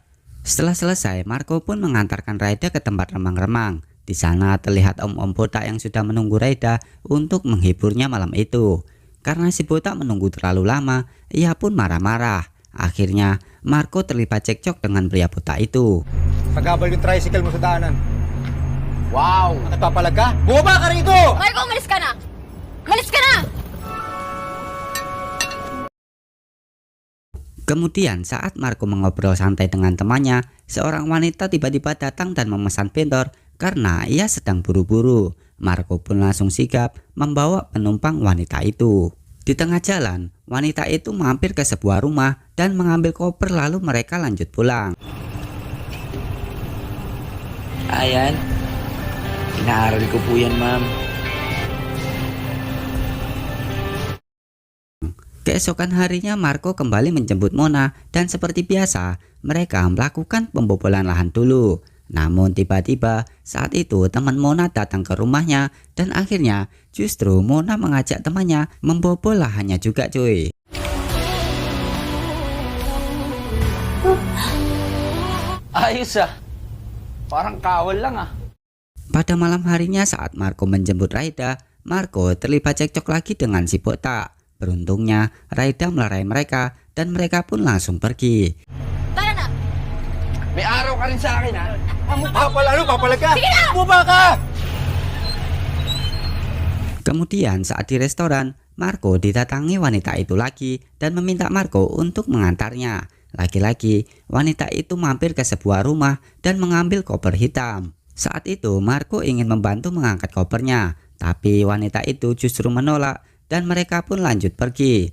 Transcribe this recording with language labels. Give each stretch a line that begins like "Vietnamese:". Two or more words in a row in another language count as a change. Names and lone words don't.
Indonesian: Setelah selesai, Marco pun mengantarkan Raida ke tempat remang-remang. Di sana terlihat om-om botak yang sudah menunggu Raida untuk menghiburnya malam itu. Karena si botak menunggu terlalu lama, ia pun marah-marah. Akhirnya, Marco terlibat cekcok dengan pria botak itu.
Filipino: Pagabal yung tricycle mo sa daanan. Wow! Nagpapalag ka? Bumaba ka rito! Marco, umalis ka na! Umalis ka na!
Indonesian: Kemudian saat Marco mengobrol santai dengan temannya, seorang wanita tiba-tiba datang dan memesan bentor karena ia sedang buru-buru. Marco pun langsung sigap membawa penumpang wanita itu. Di tengah jalan, wanita itu mampir ke sebuah rumah dan mengambil koper lalu mereka lanjut pulang.
Filipino: Ayan. Inaaral ko po yan, ma'am.
Indonesian: Keesokan harinya Marco kembali menjemput Mona dan seperti biasa mereka melakukan pembobolan lahan dulu. Namun tiba-tiba saat itu teman Mona datang ke rumahnya dan akhirnya justru Mona mengajak temannya membobol lahannya juga cuy.
Filipino: Ayos ah. Parang kawal lang ah.
Indonesian: Pada malam harinya saat Marco menjemput Raida, Marco terlibat cekcok lagi dengan si botak. Beruntungnya Raida melerai mereka dan mereka pun langsung pergi.
Filipino: Tara na! May araw ka rin sa akin ah. Papalag ka? Sige na! Bumaba ka!
Indonesian: Kemudian saat di restoran, Marco didatangi wanita itu lagi dan meminta Marco untuk mengantarnya. Lagi-lagi, wanita itu mampir ke sebuah rumah dan mengambil koper hitam. Saat itu, Marco ingin membantu mengangkat kopernya, tapi wanita itu justru menolak dan mereka pun lanjut pergi.